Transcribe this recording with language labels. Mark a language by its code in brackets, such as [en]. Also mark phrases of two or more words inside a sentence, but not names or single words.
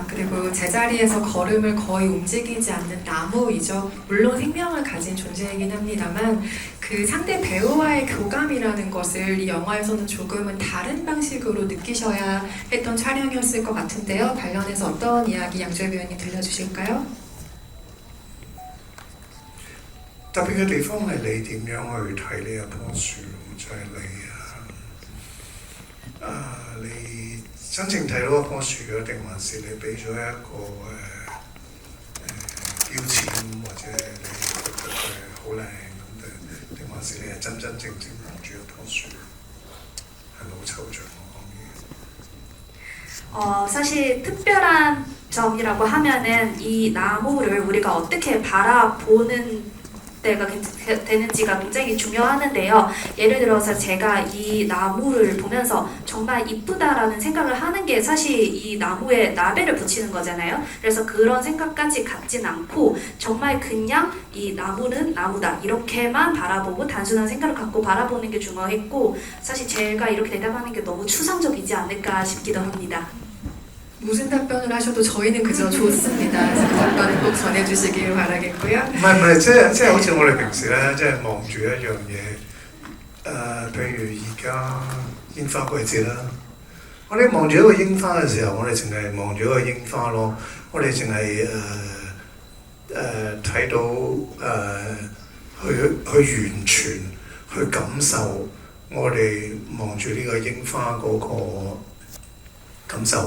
[ko] 그리고 제자리에서 걸음을 거의 움직이지 않는 나무이죠. 물론 생명을 가진 존재이긴 합니다만 그 상대 배우와의 교감이라는 것을 이 영화에서는 조금은 다른 방식으로 느끼셔야 했던 촬영이었을 것 같은데요. 관련해서 어떤 이야기 양조위 배우님 들려주실까요? [yue] 特別嘅地方係你點樣去睇呢一棵樹，就係你真正睇到一棵樹啊，定還是你俾咗一個標籤，或者你覺得佢好靚咁，定還是你係真真正正望住一棵樹，係咪好抽象我講嘢？ [ko] 사실 특별한 점이라고 하면은 이 나무를 우리가 어떻게 바라보는 때가 되는지가 굉장히 중요하는데요. 예를 들어서 제가 이 나무를 보면서 정말 이쁘다라는 생각을 하는 게 사실 이 나무에 라벨을 붙이는 거잖아요. 그래서 그런 생각까지 갖진 않고 정말 그냥 이 나무는 나무다 이렇게만 바라보고 단순한 생각을 갖고 바라보는 게 중요했고, 사실 제가 이렇게 대답하는 게 너무 추상적이지 않을까 싶기도 합니다. 무슨 답변을 하셔도 저희는 그저 좋습니다. 그 답변을 꼭 전해주시길 바라겠고요. [yue] 唔係，即係好似我哋平時咧，即係望住一樣嘢，譬如而家煙花季節啦，我哋望住一個櫻花嘅時候，我哋淨係望住一個櫻花咯，我哋淨係睇到去完全去感受我哋望住呢個櫻花嗰個感受。